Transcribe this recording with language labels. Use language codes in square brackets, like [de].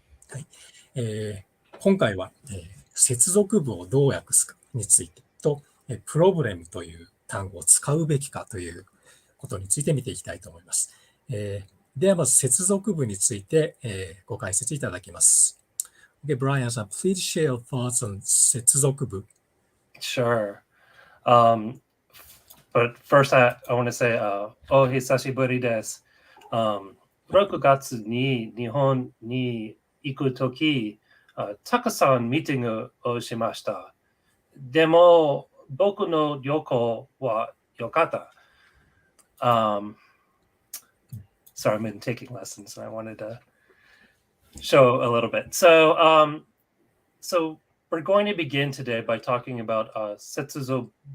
[ja] はい、今回は、接続部をどう訳すかについてと、プロブレムという単語を使うべきかということについて見ていきたいと思います。ではまず接続部について、ご解説いただきます。 [en] Okay, Brian, so please share your thoughts on 接続部. Sure. But first, I want to say, oh, [ja] hisashiburi desu. 6月に日本に行くとき、たくさんミーティングをしました。でも、僕の旅行は良かった。 [en] Sorry, I've been taking lessons and I wanted to show a little bit. So we're going to begin today by talking about setsuzokubu.